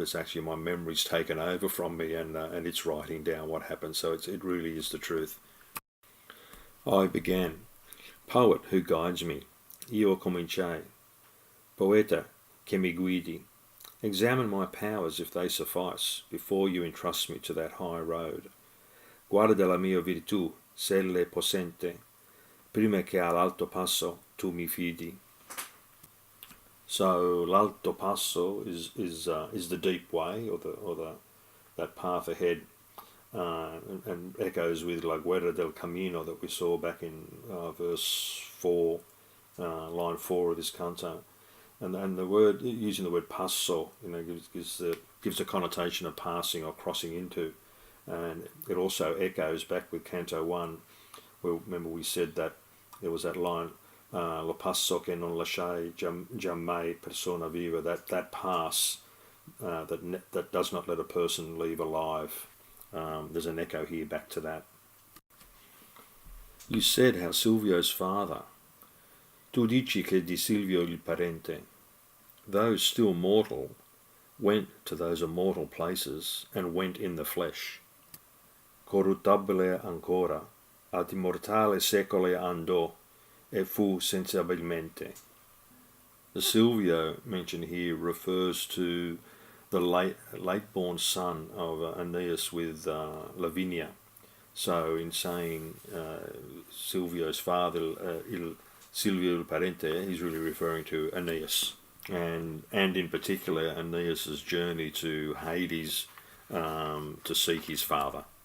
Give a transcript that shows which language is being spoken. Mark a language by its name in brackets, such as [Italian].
[English] It's actually my memory's taken over from me, and it's writing down what happened. So it really is the truth. I began. Poet who guides me. [Italian] Io cominciai. Poeta che mi guidi. [English] Examine my powers if they suffice before you entrust me to that high road. [Italian] Guarda la mia virtù, s'elle possente, prima che all'alto passo tu mi fidi. [English] So l'alto passo is the deep way, or that path ahead, and echoes with [Italian] la guerra del camino [English] that we saw back in verse 4, line 4 of this canto. And the word, using the word passo, gives a connotation of passing or crossing into, and it also echoes back with Canto 1, where remember we said that there was that line, [Italian] lo passo che non lasciai giammai persona viva, [English] that pass that does not let a person leave alive. There's an echo here back to that. You said how Silvio's father. [Italian] Tu dici che di Silvio il parente, [English] though still mortal, went to those immortal places and went in the flesh. [Italian] Corruttabile ancora, ad immortale secole andò, e fu sensibilmente. [English] The Silvio mentioned here refers to the late-born son of Aeneas with Lavinia. So in saying Silvio's father, [Italian] Silvio il Parente, [English] he's really referring to Aeneas, and in particular Aeneas's journey to Hades to seek his father.